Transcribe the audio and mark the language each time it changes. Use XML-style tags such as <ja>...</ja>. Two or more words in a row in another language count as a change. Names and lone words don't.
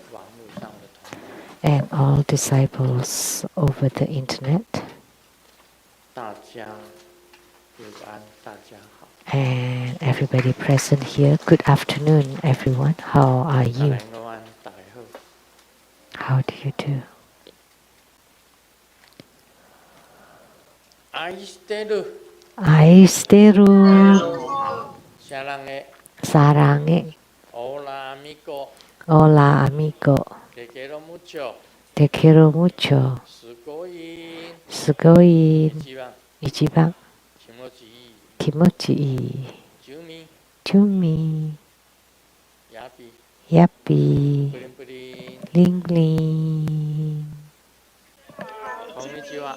<en>and all disciples over the internet, and everybody present here. Good afternoon, everyone. How are you? How do you do? Aisteru Sarange.</en> <es>Hola amigo. Hola amigo. Te quiero mucho. Te quiero mucho.</es> <ja>Sugoi. Ichiban. Kimochi ii. Chumi. Yappy.</ja> <en>Bling bling.</en> <ja>Konnichiwa.</ja>